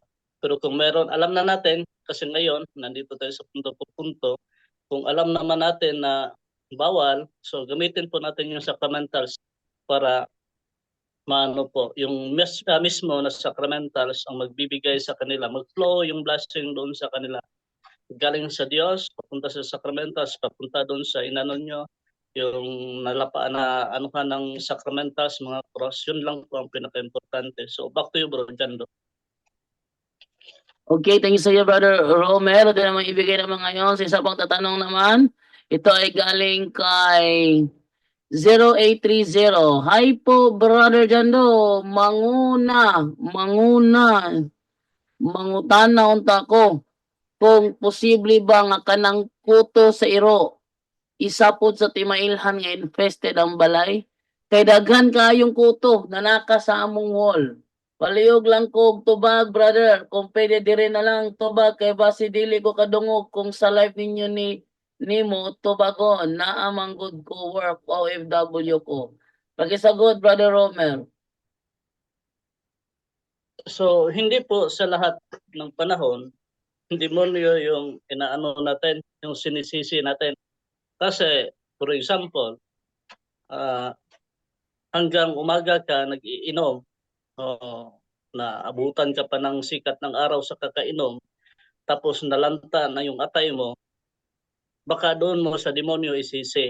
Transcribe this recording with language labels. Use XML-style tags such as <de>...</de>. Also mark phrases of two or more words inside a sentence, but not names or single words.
<tl>Pero kung meron, alam na natin, kasi ngayon, nandito tayo sa punto, kung alam naman natin na bawal, so gamitin po natin yung sacramentals para maano po, yung mismo na sacramentals ang magbibigay sa kanila, mag-flow yung blessing doon sa kanila. Galing sa Diyos, papunta sa sacramentals, papunta doon sa inano nyo, yung nalapaan na anuhan ng sacramentals, mga cross, yun lang po ang pinaka-importante. So back to you, Bro Jando. Okay,</tl> <en>thank you</en> <tl>sa iyo, Brother Romero. Ito naman ibigay naman ngayon sa isa pang tatanong naman. Ito ay galing kay 0830. Hi po, Brother Jando.</tl> <ceb>Mangutana unta ko. Kung posible ba nga kanang kuto sa iro, isa po sa timailhan nga infested ang balay. Kay daghan kayong kuto na naka sa among wall. Palihog lang ko og tubag, brother. Kung pwede dire na lang tubag kay basi dili ko kadungog kung sa life ninyo nimo tubagon naa man gud ko work OFW ko.</ceb> <tl>Pakisagot, Brother Romer. So hindi po sa lahat ng panahon, demonyo yung inaano natin, yung sinisisi natin. Kasi,</tl> <en>for example,</en> <tl>hanggang umaga ka nag-iinom, na abutan ka pa ng sikat ng araw sa kakainom, tapos nalanta na yung atay mo, baka doon mo sa demonyo isisi.</tl>